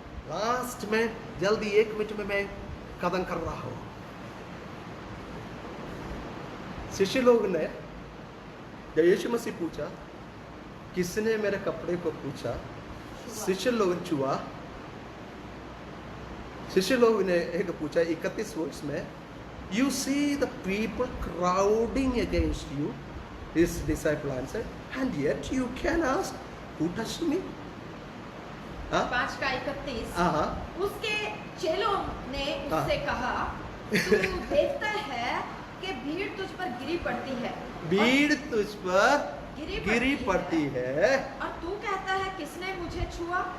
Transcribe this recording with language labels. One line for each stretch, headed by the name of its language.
Hindi: Last में जल्दी 1 minute में मैं खत्म कर रहा हूं। शिष्य लोग ने जब यीशु मसीह पूछा, किसने मेरे कपड़े को पूछा, शिष्य लोग छुआ। शिष्य लोग ने एक पूछा 31 वर्ष में,
English: you see the people crowding against you, his disciple answered, and yet you can ask, who touched me?
Hindi: 5 का 31 उसके चेलों ने उससे कहा, तू देखता है कि भीड़ तुझ पर गिरी पड़ती है, भीड़ तुझ पर गिरी पड़ती है, और तू कहता है किसने मुझे छुआ।